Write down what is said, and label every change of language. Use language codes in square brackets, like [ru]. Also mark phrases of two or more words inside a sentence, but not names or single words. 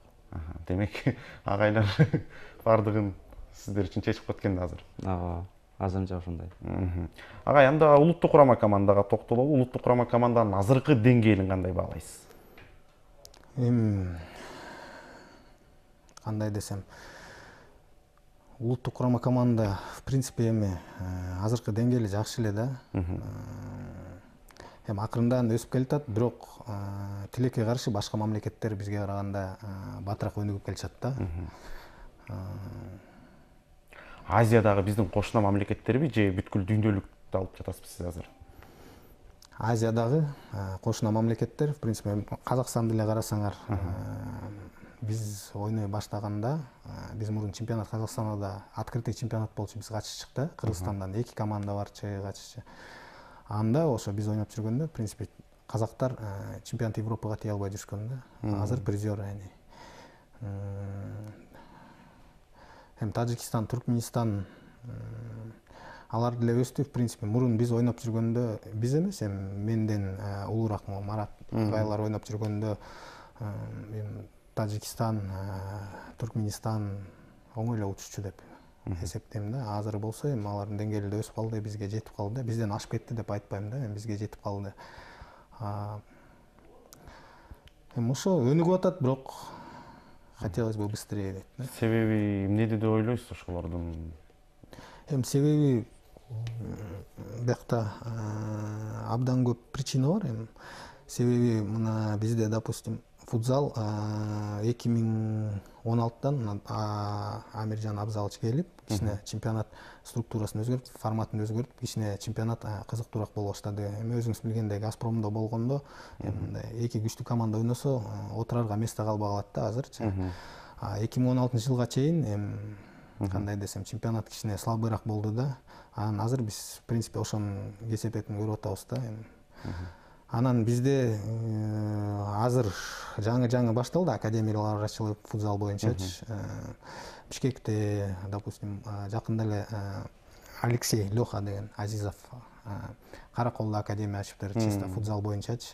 [ky] Демек агайлар бардыгын сиздер үчүн чечип кеткен да азыр? Ооба, азырынча ошондой. Агай, анда улуттук курама командага токтололу. Улуттук курама команданын азыркы деңгээлин кандай баалайсыз? Кандай десем, улуттук курама команда [ru] в принципе [ky] эми азыркы деңгээли жакшы эле да. эми акырындан өсүп келатат, бирок тилекке каршы башка мамлекеттер бизге караганда батыраак өнүгүп келишат да. Азиядагы биздин кошуна мамлекеттерби же бүткүл дүйнөлүктү алып жатасызбы сиз азыр? Азиядагы кошуна мамлекеттер, [ru] в принципе, [ky] Казакстанды эле карасаңар, биз ойной баштаганда, биз мурун чемпионат Казакстанда да [ru] открытый чемпионат [ky] болчу, биз катышчык да. Кыргызстандан 2 команда барчы катышчы. Анда ошо биз ойноп жүргөндө, [ru] в принципе, [ky] казактар чемпионат Европага тие албай жүрүшкөн да. Азыр призер эми. Эми Тажикстан, Туркменистан алар деле өстү. [ru] В принципе, [ky] мурун биз ойноп жүргөндө, биз эмес, эми менден улуураак Марат агайлар ойноп жүргөндө, Тажикстан, Туркменистан оңой эле уччу деп эсептейм да. Азыр болсо эми алардын деңгээли да өсүп калды, бизге жетип калды. Бизден ашып кетти деп айтпайм да, эми бизге жетип калды. Эми ошо өнүгүп атат, бирок [ru] хотелось бы быстрее [ky] дейт. Себеби эмнеде деп ойлойсуз ошолордун? Эми себеби бияқта абдан көп причина бар. Эми себеби мына бизде, допустим, футзал 2016-дан Амиржан Абзалович келип, кичине чемпионат структурасын өзгөртүп, форматын өзгөртүп, кичине чемпионат кызыктуураак боло баштады. Эми өзүңүз билгендей, Газпромдо болгондо, эки күчтүү команда ойносо, отурарга место калбай калат да азырчы. 2016-жылга чейин эми кандай десем, чемпионат кичине слабыйраак болду да. Анан азыр биз, [ru] в принципе, [ky] ошонун кесепетин көрүп атабыз да. Анан бизде азыр жаңы башталды, академиялар ачылып, футзал боюнчачы. Бишкекте, допустим, жакында эле Алексей Лёха деген Азизов Караколдо академия ачыптыр, чисто футзал боюнчачы.